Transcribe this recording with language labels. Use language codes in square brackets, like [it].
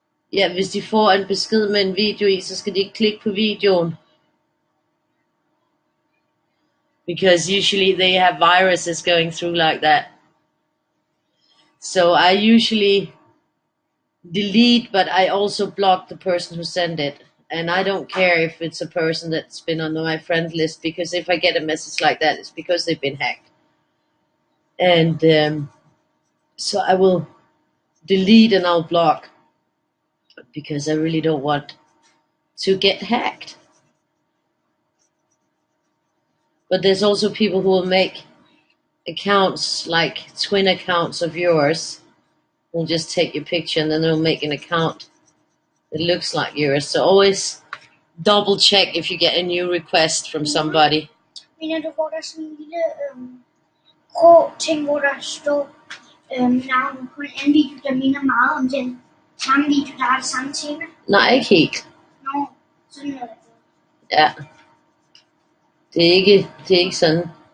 [da] Ja, hvis de får en besked med en video i, så skal de ikke klikke på videoen. [en] because usually they have viruses going through like that. So I usually delete, but I also block the person who sent it. And I don't care if it's a person that's been on my friend list, because if I get a message like that, it's because they've been hacked. And so I will delete and I'll block, because I really don't want to get hacked. But there's also people who will make accounts, like twin accounts of yours. Will just take your picture and then they'll make an account that looks like yours. So always double check if you get a new request from somebody. [da] Mener du, hvor der er sådan en lille grå ting, hvor der står navnet på en anden video, der minder meget om den samme video, der har det samme tema? Nej, ikke helt. Nå, sådan noget. Ja. Det er ikke sådan.